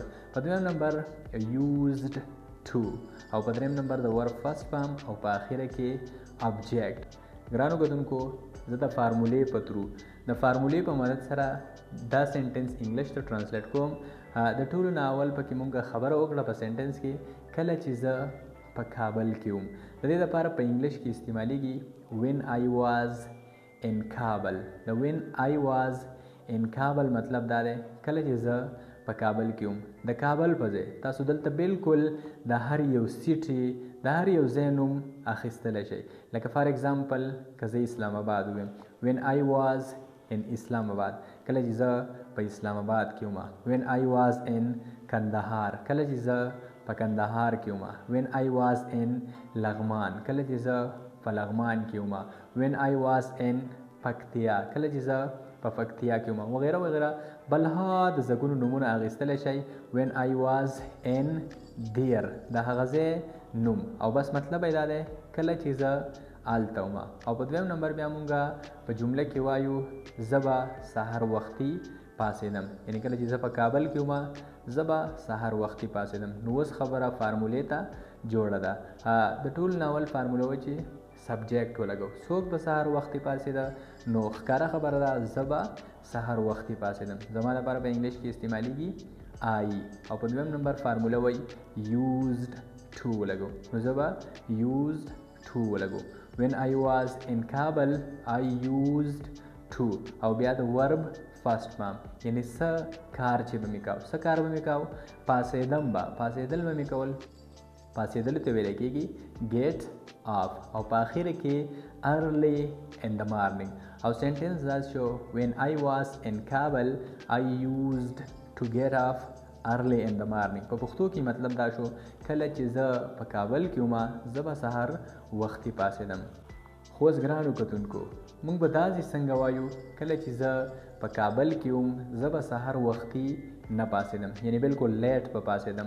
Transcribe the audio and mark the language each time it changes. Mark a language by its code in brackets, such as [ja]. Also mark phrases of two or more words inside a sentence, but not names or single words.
[ps] په دویم نمبر [en] used to, [ps] او په دریم نمبر د [en] verb first form, [ps] او په اخره کې ابجیکټ. ګرانو کتونکو زه د فارمولې په ترو د فارمولې په مدد سره دا سنټنس انګلیش ته ترانسلیټ کوم. د ټولو ناول پکې مونږ خبره وکړه په سنټنس کې کله چې زه په کابل کې وم. د دې لپاره په انګلیش کې استعمالیږي [en] when I was in Kabul. [ps] د [en] when I was in Kabul [ps] مطلب دا دی کله چې زه په کابل کې وم. د کابل په ځای تاسو دلته بالکل د هر یو سیټي د هر یو ځای نوم اخیستلی شئ. لکه [en] for example [ps] که زه اسلام آباد ویم [en] when I was in [ps] اسلام آباد، کله چې زه په اسلام آباد کې وم. [en] when I was in [ps] کندهار، کله چې زه په کندهار کې وم. [en] when I was in [ps] لغمان، کله چې زه په لغمان کې وم. [en] when I was in [ps] پکتیا، کله چې زه په پکتیا کې وم، وغیره وغیره. بلها د زګونو نومونه اخیستلی شئ. [en] when I was in دیر، [ps] د هغه ځای نوم، او بس مطلب یې دا دی کله چې زه هلته وم. او په دویم نمبر بیا مونږ په جمله کې وایو زه به سهار وختي پاڅېدم. یعنې کله چې زه په کابل کې وم زه به سهار وختي پاڅېدم. نو اوس خبره فارمولې ته جوړه ده. د ټول ناول فارموله وه چې سبجیکټ ولګو. څوک به سهار وختي پاڅېده نو ښکاره خبره ده زه به سهار وختي پاڅېدم. زما لپاره په انګلیش کې استعمالیږي آی. او په دویم نمبر فارموله وایي [en] used to [ps] ولګو. نو زه به [en] used to [ps] ولګو. [en] when I was in Kabul I used to، [ps] او بیا د [en] verb first form [ps] یعنی څه کار چې به مې کاو، څه کار به مې کاو، پاڅېدم به، پاڅېدل به مې کول. پاڅېدلو ته ویلی کېږي [en] get up، [ps] او په اخره کې [en] early in the morning. [ps] او سنټنس دا شو [en] when I was in Kabul I used to get up early in the morning. [ps] په پښتو کې مطلب دا شو کله چې زه په کابل کې وم زه به سهار وختي پاڅېدم. خو اوس ګرانو کتونکو موږ به داسې څنګه وایو کله چې زه په کابل کې وم زه به سهار وختي نه پاڅېدم، یعنی بالکل لیټ به پاڅېدم.